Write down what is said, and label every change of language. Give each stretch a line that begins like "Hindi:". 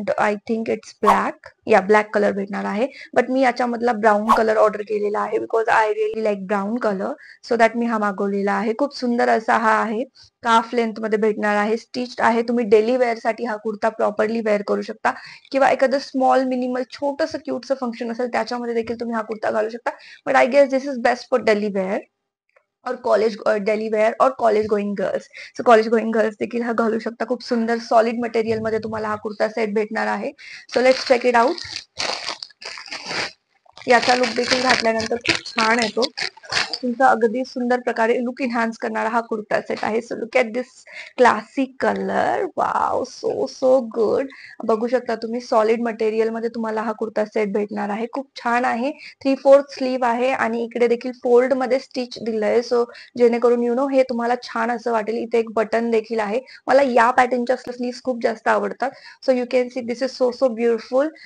English: and I think it's black, या black colour
Marathi: भेटणार आहे.
English: but मी याच्यामधला brown colour order केलेला आहे because I really like brown colour, so that
Marathi: मी हा मागवलेला आहे. खूप सुंदर असा हा आहे, काफ लेंथ मध्ये भेटणार आहे, स्टिच्ड आहे. तुम्ही डेली वेअर साठी हा कुर्ता प्रॉपरली वेअर करू शकता किंवा एखादं स्मॉल मिनिमल छोटंसं क्यूटचं फंक्शन असेल त्याच्यामध्ये देखील तुम्ही हा कुर्ता घालू शकता.
English: But I guess this is best for daily wear और college, daily wear और college going girls.
Marathi: So college going girls देखील हा घालू शकता. खूप सुंदर सॉलिड मटेरियल मध्ये तुम्हाला हा कुर्ता सेट भेटणार आहे.
English: So let's check it out.
Marathi: याचा लुक देखील घातल्यानंतर खूप छान येतो. तुमचा अगदी सुंदर प्रकारे लुक इन्हान्स करणारा हा कुर्ता सेट आहे.
English: So look at this classic colour, wow, so so good.
Marathi: बघू शकता तुम्ही सॉलिड मटेरियल मध्ये तुम्हाला हा कुर्ता सेट भेटणार आहे. खूप छान आहे. 3/4 स्लीव आहे आणि इकडे देखील फोल्ड मध्ये स्टिच दिलंय. सो जेणेकरून हे तुम्हाला छान असं वाटेल. इथे एक बटन देखील आहे. मला या पॅटर्नच्या स्लीव्स खूप जास्त आवडतात.
English: So you can see this is so so beautiful.